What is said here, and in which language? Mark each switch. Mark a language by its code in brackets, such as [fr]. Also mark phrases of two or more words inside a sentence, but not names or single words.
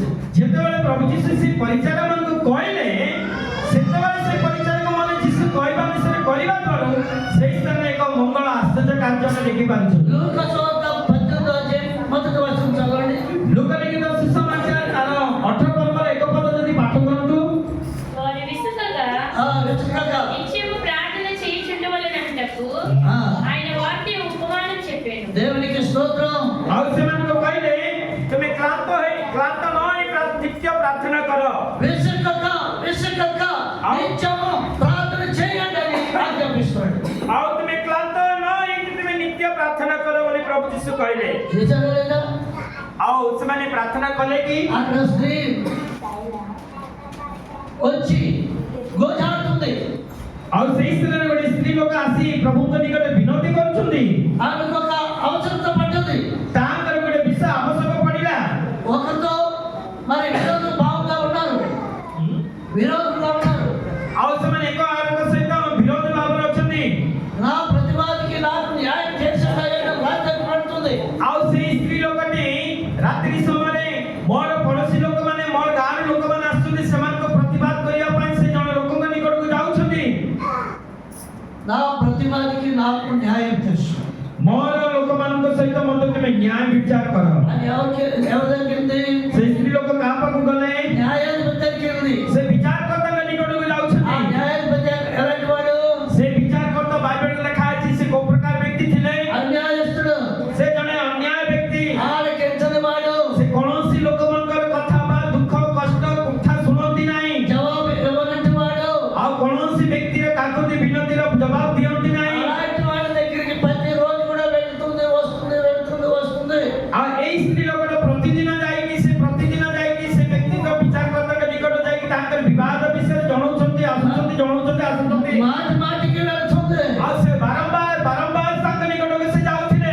[or] ଯେତେବେଳେ ପ୍ରଭୁ ଯୀଶୁ ସେ ପରିଚାରକ ମାନଙ୍କୁ କହିଲେ ସେତେବେଳେ ସେ ପରିଚାରକ ମାନେ ଯୀଶୁ କହିବା ବିଷୟରେ କରିବା ଦ୍ୱାରା ସେଇ ସ୍ଥାନରେ ଏକ ମଙ୍ଗଳ ଆଶ୍ଚର୍ଯ୍ୟ କାର୍ଯ୍ୟ ଆମେ ଦେଖିପାରୁଛୁ [te] లూకా సువార్త 18వ అధ్యాయం మొదటి వచనం చదవండి. [or] ଲୋକଲିଖିତ ସୁସମାଚାର ତାର 18 ପର୍ବର ଏକ ପଦ ଯଦି ପାଠ କରନ୍ତୁ [te] వారి విసుకగా విసుకగా నిత్యము ప్రార్థన చేయుచుండవలెనంటకు ఆయన వారిని ఉపమానం చెప్పాను. దేవునికి స్తోత్రం. [or] ଆଉ ସେମାନଙ୍କୁ କହିଲେ ତୁମେ କ୍ଳାନ୍ତ ନ ହୋଇ ନିତ୍ୟ ପ୍ରାର୍ଥନା କର [te] విసుకక నిత్యము ప్రార్థన చేయండి అని ఆజ్ఞాపిస్తున్నాడు. [or] ଆଉ ତୁମେ କ୍ଳାନ୍ତ ନ ହେଇକି ତୁମେ ନିତ୍ୟ ପ୍ରାର୍ଥନା କର ବୋଲି ପ୍ରଭୁ ଯୀଶୁ କହିଲେ [te] చేశారా లేదా? [or] ଆଉ ସେମାନେ ପ୍ରାର୍ଥନା କଲେ କି [te] అక్కడ స్త్రీ వచ్చి గోజాడుతుంది. [or] ଆଉ ସେଇ ସ୍ଥାନରେ ଗୋଟେ ସ୍ତ୍ରୀ ଲୋକ ଆସି ପ୍ରଭୁଙ୍କ ନିକଟରେ ବିନତି କରୁଛନ୍ତି [te] ఆమెకు ఒక అవసరత పడ్డది. [or] ତାଙ୍କର ଗୋଟେ ବିଷୟ ଆବଶ୍ୟକ ପଡ଼ିଲା [te] ఒకరితో మరి విరోధులు భావంగా ఉన్నారు, విరోధులుగా ఉన్నారు. [or] ଆଉ ସେମାନେ ଏକ ଆରଙ୍କ ସହିତ ବିରୋଧ ଭାବରେ ଅଛନ୍ତି [te] నా ప్రతివాదికి నాకు న్యాయం చేసేలాగా రాజ్యం పడుతుంది. [or] ଆଉ ସେଇ ସ୍ତ୍ରୀ ଲୋକଟି ରାତ୍ରି ସମୟରେ ମୋର ପଡ଼ୋଶୀ ଲୋକମାନେ ମୋର ଗାଁର ଲୋକମାନେ ଆସୁଛନ୍ତି ସେମାନଙ୍କ ପ୍ରତିବାଦ କରିବା ପାଇଁ ସେ ଜଣେ ଲୋକଙ୍କ ନିକଟକୁ ଯାଉଛନ୍ତି [te] నా ప్రతివాదికి నాకు న్యాయం తెలుసు [or] ମୋର ଲୋକମାନଙ୍କ ସହିତ ମଧ୍ୟ ତୁମେ ନ୍ୟାୟ ବିଚାର କର [te] అని ఎవరి దగ్గరికి [or] ସେ ସ୍ତ୍ରୀ ଲୋକ କାହା ପାଖକୁ ଗଲେ [te] న్యాయాధిపతి దగ్గరికి [or] ସେ ବିଚାରକର୍ତ୍ତାଙ୍କ ନିକଟକୁ ఆ ଯାଉଛନ୍ତି [te] న్యాయాధిపతి ఎలాంటి వాడు? [or] ସେ ବିଚାରକର୍ତ୍ତା ବାଇବେଲରେ ଲେଖା ଅଛି ସେ କୋଉ ପ୍ରକାର ବ୍ୟକ୍ତି ଥିଲେ [te] అన్యాయస్తుడు. [or] ସେ ଜଣେ ଅନ୍ୟାୟ ବ୍ୟକ୍ତି [te] ఆలకించని వాడు. [or] ସେ କୌଣସି ଲୋକମାନଙ୍କର କଥା ବା ଦୁଃଖ କଷ୍ଟ କଥା ଶୁଣନ୍ତି ନାହିଁ [te] జవాబు ఇవ్వనట్టు వాడు. [or] ଆଉ କୌଣସି ବ୍ୟକ୍ତିର କାକୁତି ବିନତିର ଜବାବ ଦିଅନ୍ତି ନାହିଁ [te] అలాంటి వాడి దగ్గరికి ప్రతిరోజు కూడా వెళ్తుంది వస్తుంది [or] ଆଉ ଏଇ ସ୍ତ୍ରୀ ଲୋକଟା ପ୍ରତିଦିନ ଯାଇକି ସେ ବ୍ୟକ୍ତିଙ୍କ ବିଚାରକର୍ତ୍ତାଙ୍କ ନିକଟ ଯାଇକି ତାଙ୍କର ବିବାଦ ବିଷୟରେ ଜଣାଉଛନ୍ତି ଆସୁଛନ୍ତି [te] మాటి మాటికి వెళ్తుంది. [or] ଆଉ ସେ ବାରମ୍ବାର ତାଙ୍କ ନିକଟକୁ ସେ ଯାଉଥିଲେ